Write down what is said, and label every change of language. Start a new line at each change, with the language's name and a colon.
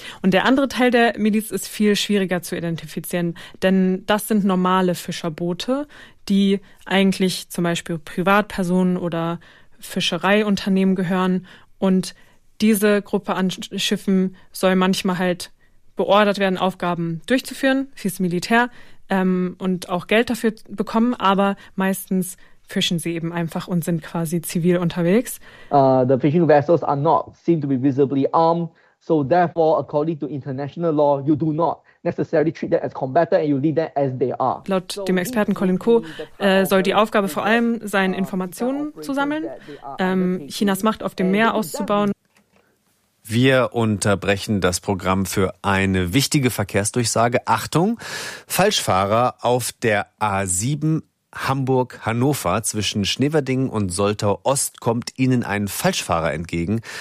German: Und der andere Teil der Miliz ist viel schwieriger zu identifizieren, denn das sind normale Fischerboote, die eigentlich zum Beispiel Privatpersonen oder Fischereiunternehmen gehören. Und diese Gruppe an Schiffen soll manchmal halt beordert werden, Aufgaben durchzuführen, fürs Militär, und auch Geld dafür bekommen, aber meistens fischen sie eben einfach und sind quasi zivil unterwegs.
English: The fishing vessels are not seem to be visibly armed, so therefore, according to international law, you do not necessarily treat them as combatants and you leave them as they are.
German: Laut dem Experten Colin Ko soll die Aufgabe vor allem sein, Informationen zu sammeln, Chinas Macht auf dem Meer auszubauen. Wir unterbrechen das Programm für eine wichtige Verkehrsdurchsage. Achtung, Falschfahrer auf der A7 Hamburg-Hannover zwischen Schneverdingen und Soltau-Ost kommt Ihnen ein Falschfahrer entgegen.